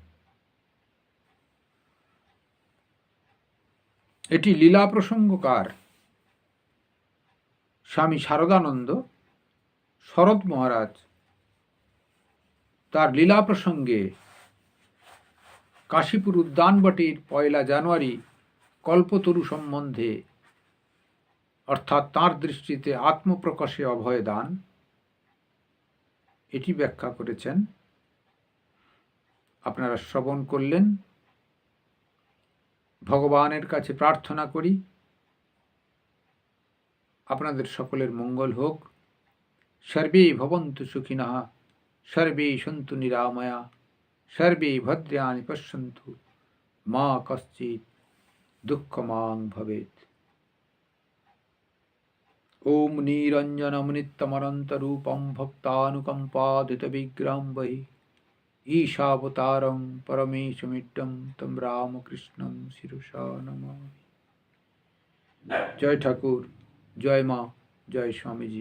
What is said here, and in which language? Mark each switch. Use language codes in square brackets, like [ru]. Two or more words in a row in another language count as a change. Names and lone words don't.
[bn] এটি লীলা প্রসঙ্গকার স্বামী শারদানন্দ শরৎ মহারাজ তার লীলা প্রসঙ্গে কাশীপুর উদ্যানবটির 1 জানুয়ারি কল্পতরু সম্বন্ধে, অর্থাৎ তাঁর দৃষ্টিতে আত্মপ্রকাশে অভয় দান, এটি ব্যাখ্যা করেছেন। আপনারা শ্রবণ করলেন। ভগবানের কাছে প্রার্থনা করি আপনাদের সকলের মঙ্গল হোক। [sa] সর্বে ভবন্তু সুখিনঃ, সর্বে সন্তু নিরাময়া, সর্বে ভদ্রাণি পশ্যন্তু, মা কশ্চিৎ দুঃখমাং ভবেৎ। ওম নিরঞ্জনমনিত্যমনন্তরূপম ভক্তানুকম্পাদিতবিগ্রহং বহি ঈশাবতারং পরমেশমিড্ডং তম রামকৃষ্ণং শিরসা নমামি। [bn] জয় ঠাকুর, জয় মা, জয় স্বামীজি।